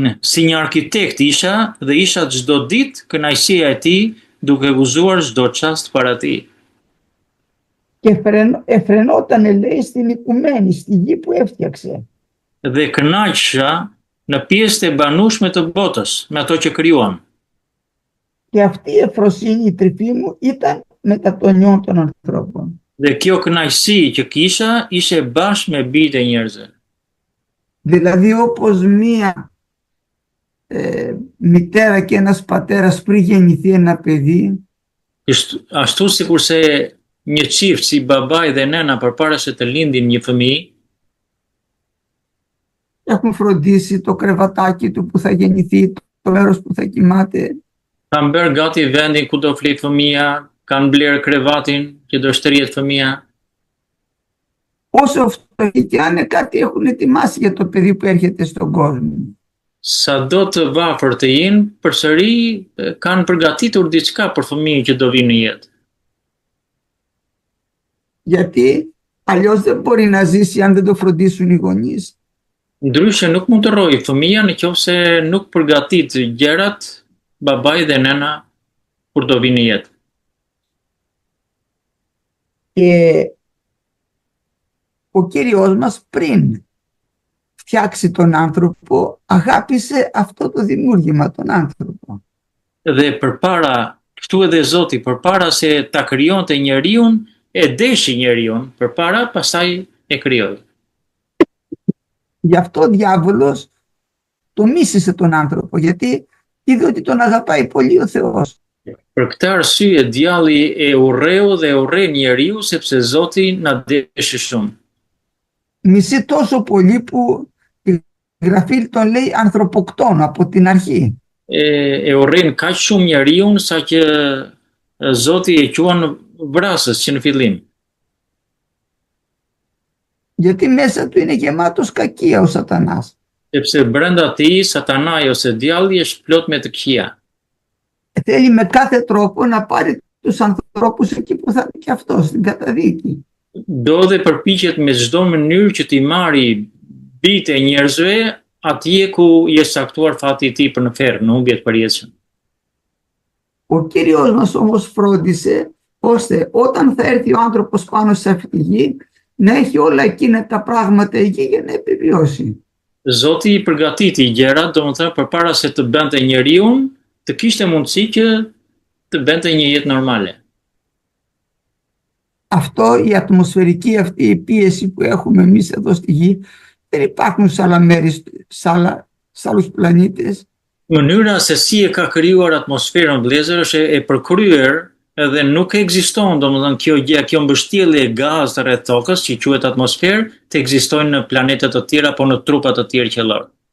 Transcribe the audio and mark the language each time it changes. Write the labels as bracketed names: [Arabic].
[Albanian] Si një arkitekt isha dhe isha çdo ditë kënaqësia e tij duke guzuar çdo çast para tij. [Greek] Και εφρενόταν λέει στην οικουμένη, στη γη που έφτιαξε. [Albanian] Dhe kënaqesha në pjesët e banueshme të botës, me ato që krijuam. [Greek] Και αυτή η ευφροσύνη, η τρυφή μου, ήταν μετά των νιών των ανθρώπων. [Albanian] Dhe kjo kënaqësi që kisha ishte bashkë me bijtë e njerëzve. [Greek] Δηλαδή όπως μία μητέρα και ένας πατέρας πριν γεννηθεί ένα παιδί, [Albanian] Ashtu sikurse një çift si babai dhe nëna përpara se të lindin një fëmijë, [Greek] έχουν φροντίσει το κρεβατάκι του που θα γεννηθεί, το μέρος που θα κοιμάται. [Albanian] kanë bërë gati vendin ku do flet fëmia, kanë blerë krevatin që do shtrihet fëmia. [Greek] Όσο φτωχοί και αν είναι, κάτι έχουν ετοιμάσει για το παιδί που έρχεται στον κόσμο. [Albanian] Sa do të varfër të jenë, përsëri kanë përgatitur diçka për fëmijën që do vinë në jetë. [Greek] Γιατί αλλιώς δεν μπορεί να ζήσει αν δεν το φροντίσουν οι γονείς. [Albanian] Ndryshe nuk mund të rrojë fëmia nëse nuk përgatit gjërat babai dhe nëna kur do vinë në jetë. [Greek] Και ο Κύριος μας πριν φτιάξει τον άνθρωπο, αγάπησε αυτό το δημιούργημα, τον άνθρωπο. [Albanian] Dhe përpara, kështu edhe Zoti, përpara se ta krijonte njeriun, e deshi njeriun, përpara pastaj e krijoi. [Greek] Γι' αυτό ο διάβολος το μίσησε τον άνθρωπο, γιατί είδε ότι τον αγαπάει πολύ ο Θεός. [Albanian] Për këtë arsye djalli e urreu dhe urren njeriu sepse Zoti na deshi shumë. [Greek] Μισεί τόσο πολύ που η Γραφή τον λέει ανθρωποκτόνο από την αρχή. [Albanian] E urren kaq shumë njeriun sa që Zoti e quan vrasës që në fillim. [Greek] Γιατί μέσα του είναι γεμάτος κακία ο Σατανάς. [Albanian] Sepse brenda tij Satanai ose djalli është plot me të këqija. [Greek] Θέλει με κάθε τρόπο να πάρει τους ανθρώπους εκεί που θα είναι και αυτός, στην καταδίκη. [Albanian] Do dhe përpiqet me çdo mënyrë që t'i marrë bitë e njerëzve atje ku i është saktuar fati i tij për në ferr, në humbje të përjetshme. [Greek] Ο Κύριος μας όμως φρόντισε ώστε όταν θα έρθει ο άνθρωπος πάνω σε αυτή τη γη να έχει όλα εκείνα τα πράγματα εκεί για να επιβιώσει. [Albanian] Zoti i përgatiti gjërat, domethënë përpara se të bënte njeriun, të kishte mundësi që të bënte një jetë normale. [Greek] Αυτό, η ατμοσφαιρική αυτή η πίεση που έχουμε εμείς εδώ στη γη, δεν υπάρχουν σε άλλα μέρη, σε άλλους πλανήτες. [Albanian] Mënyra se si e ka krijuar atmosferën vëllezër është e përkryer edhe nuk ekziston, domethënë kjo mbështjellje e gazit rreth tokës që quhet atmosferë, të ekzistojnë në planetet të tjera apo në trupa të tjerë qellor.